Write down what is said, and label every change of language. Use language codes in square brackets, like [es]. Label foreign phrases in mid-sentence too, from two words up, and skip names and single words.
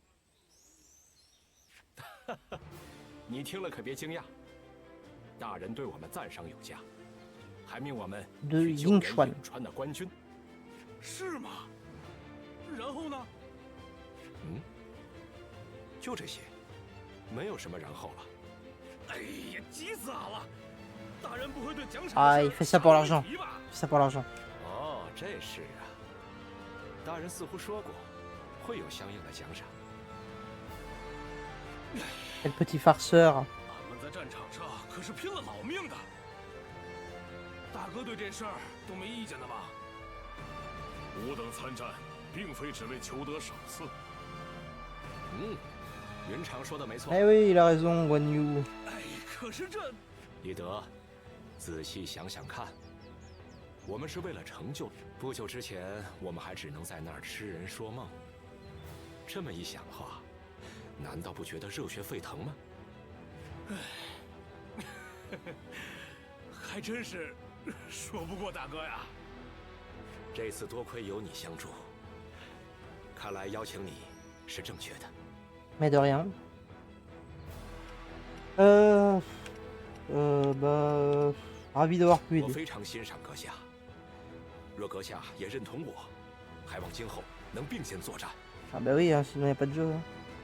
[zh] 你听了可别惊讶，大人对我们赞赏有加，还命我们去救援颍川的官军。是吗？然后呢？就这些，没有什么然后了。哎呀，急死俺了！大人不会对奖赏的事下问题吧？ [fr] C'est pour l'argent. [zh] 哦，这是啊。大人似乎说过，会有相应的奖赏。 [fr] Quel petit farceur. [zh] 俺们在战场上可是拼了老命的。大哥对这事儿都没意见的吧？吾等参战，并非只为求得赏赐。云长说的没错。 [fr] Eh oui, il a raison, Guan Yu. [zh] 哎，可是这…… 李德，仔细想想看。 我们是为了成就。不久之前，我们还只能在那儿痴人说梦。这么一想的话，难道不觉得热血沸腾吗？还真是说不过大哥呀。这次多亏有你相助，看来邀请你是正确的。 [fr] Mais de rien. Bah, ravi d'avoir pu aider. [zh] 我非常欣赏阁下。若阁下也认同我，还望今后能并肩作战。 [fr] Ah bah oui, hein, sinon y a pas de jeu. Hein.